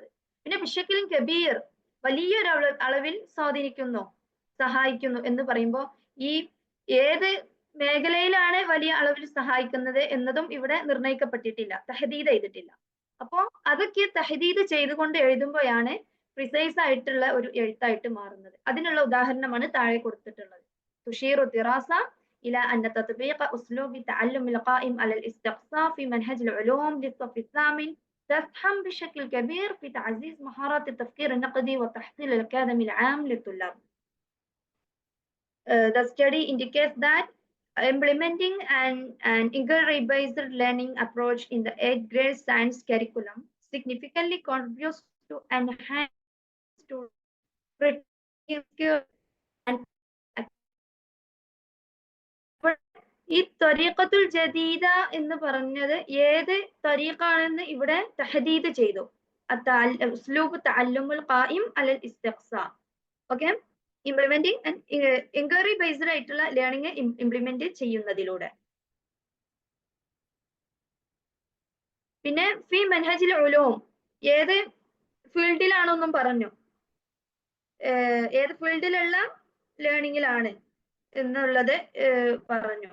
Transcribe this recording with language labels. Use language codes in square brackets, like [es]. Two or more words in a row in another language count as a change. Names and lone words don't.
[ml] പിന്നെ [ar] بشكل كبير, [ml] വലിയൊരു അളവിൽ സ്വാധീനിക്കുന്നു, സഹായിക്കുന്നു എന്ന് പറയുമ്പോൾ ഈ ഏത് മേഖലയിലാണ് വലിയ അളവിൽ സഹായിക്കുന്നത് എന്നതും ഇവിടെ നിർണയിക്കപ്പെട്ടിട്ടില്ല, തഹദീദ് ചെയ്തിട്ടില്ല. അപ്പോ അതൊക്കെ തഹദീദ് ചെയ്തുകൊണ്ട് എഴുതുമ്പോഴാണ് പ്രിസൈസ് ആയിട്ടുള്ള ഒരു എഴുത്തായിട്ട് മാറുന്നത്. അതിനുള്ള ഉദാഹരണമാണ് താഴെ കൊടുത്തിട്ടുള്ളത്. [ar] تشير دراسة إلى أن تطبيق أسلوب التعلم القائم على الاستقصاء في منهج العلوم للصف الثامن تسهم بشكل كبير في تعزيز مهارات التفكير النقدي والتحصيل الأكاديمي العام للطلاب. [en] The study indicates that implementing an inquiry-based learning approach in the 8th grade science curriculum significantly contributes to enhance [ml] ഈ [ar] الطريقة الجديدة [ml] എന്ന് പറഞ്ഞത് ഏത് ത്വരീഖാണെന്ന് ഇവിടെ തഹദീദ് ചെയ്തു. [ar] اسلوب التعلم القائم على الاستقصاء. [en] okay, implementing and inquiry based ആയിട്ടുള്ള learning implement ചെയ്യുന്നതിലൂടെ. [ml] പിന്നെ [ar] في منهج العلوم, [ml] ഏത് ഫീൽഡിലാണെന്നും പറഞ്ഞു, ഏത് ഫീൽഡിലുള്ള ലേണിംഗിലാണ് എന്നുള്ളത് പറഞ്ഞു.